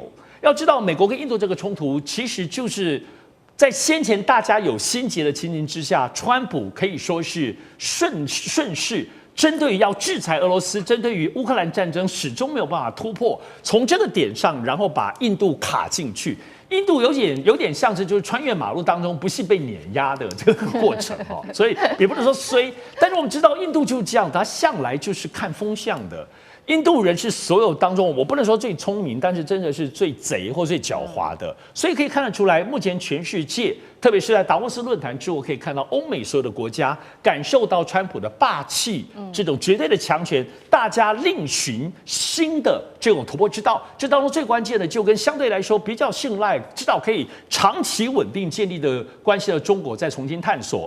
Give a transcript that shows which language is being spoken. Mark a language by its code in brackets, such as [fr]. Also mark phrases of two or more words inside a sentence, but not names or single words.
[zh] 要知道，美國跟印度這個衝突，其實就是在先前大家有心結的情形之下，川普可以說是順勢針對於要制裁俄羅斯，針對於烏克蘭戰爭始終沒有辦法突破，從這個點上，然後把印度卡進去。印度有點像是就是穿越馬路當中不幸被碾壓的這個過程哦，所以也不能說衰，但是我們知道印度就是這樣，他向來就是看風向的。印度人是所有當中，我不能說最聰明，但是真的是最賊或最狡猾的，所以可以看得出來，目前全世界特別是在達沃斯論壇之後，可以看到歐美所有的國家感受到川普的霸氣，這種絕對的強權，大家另尋新的這種突破之道。這當中最關鍵的，就跟相對來說比較信賴、知道可以長期穩定建立的關係的中國再重新探索。